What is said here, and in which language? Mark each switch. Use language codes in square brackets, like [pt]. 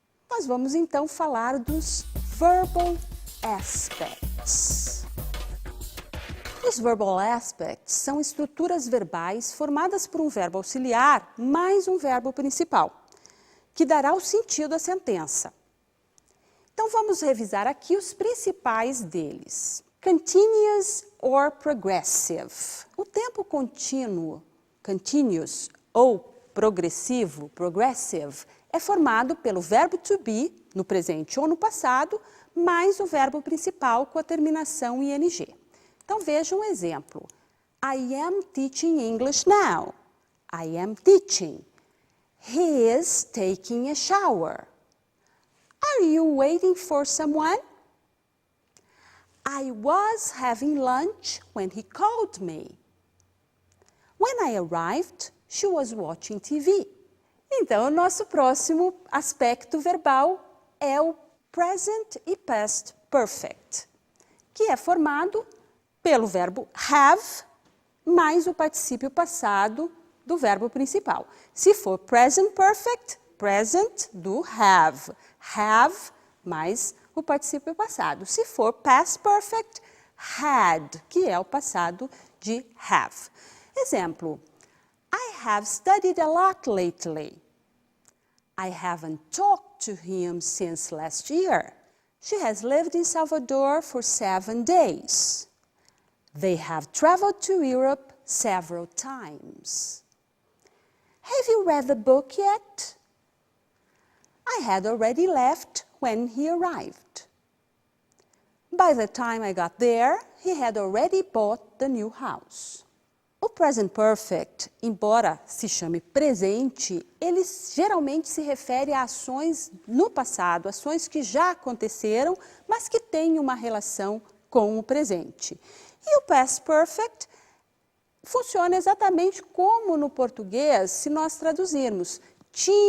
[pt] Nós vamos então falar dos verbal aspects. Os verbal aspects são estruturas verbais formadas por um verbo auxiliar mais um verbo principal, que dará o sentido à sentença. Então, vamos revisar aqui os principais deles. [en] Continuous or progressive. [pt] O tempo contínuo, continuous ou progressivo, progressive, é formado pelo verbo to be, no presente ou no passado, mais o verbo principal com a terminação ing. Então, veja um exemplo. [en] I am teaching English now. I am teaching. He is taking a shower. Are you waiting for someone? I was having lunch when he called me. When I arrived, she was watching TV. [pt] Então, o nosso próximo aspecto verbal é o present e past perfect, que é formado pelo verbo have mais o particípio passado do verbo principal. Se for present perfect, present do have. Have mais o particípio passado. Se for past perfect, had, que é o passado de have. Exemplo. [en] I have studied a lot lately. I haven't talked to him since last year. She has lived in Salvador for 7 days. They have traveled to Europe several times. Have you read the book yet? I had already left when he arrived. By the time I got there, he had already bought the new house. [pt] O present perfect, embora se chame presente, ele geralmente se refere a ações no passado, ações que já aconteceram, mas que têm uma relação com o presente. E o past perfect funciona exatamente como no português, se nós traduzirmos. Tinha